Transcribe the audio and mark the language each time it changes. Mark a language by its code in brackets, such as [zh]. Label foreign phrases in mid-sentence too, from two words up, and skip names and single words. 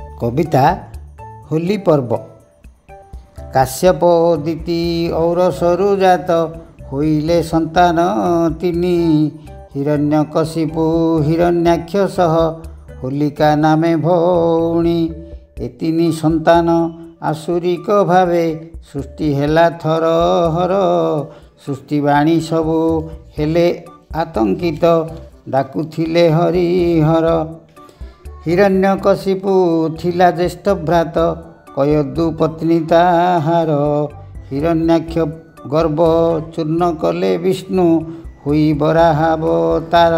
[or] କବିତା ହୋଲି ପର୍ବ। କାଶ୍ୟପ ଦିତି ଔରସରୁ ଜାତ ହୋଇଲେ ସନ୍ତାନ ତିନି ହିରଣ୍ୟକଶିପୁ ହିରଣ୍ୟାକ୍ଷ ସହ ହୋଲିକା ନାମେ ଭଉଣୀ। ଏତିନି ସନ୍ତାନ ଆସୁରିକ ଭାବେ ସୃଷ୍ଟି ହେଲା ଥର ହର। ସୃଷ୍ଟିବାଣୀ ସବୁ ହେଲେ ଆତଙ୍କିତ ଡାକୁଥିଲେ ହରିହର। ହିରଣ୍ୟକଶିପୁ ଥିଲା ଜ୍ୟେଷ୍ଠ ଭ୍ରାତ କୟଦୁ ପତ୍ନୀ ତାହାର। ହିରଣ୍ୟାକ୍ଷ ଗର୍ଭ ଚୂର୍ଣ୍ଣ କଲେ ବିଷ୍ଣୁ ହୁଇ ବରାହାବତାର।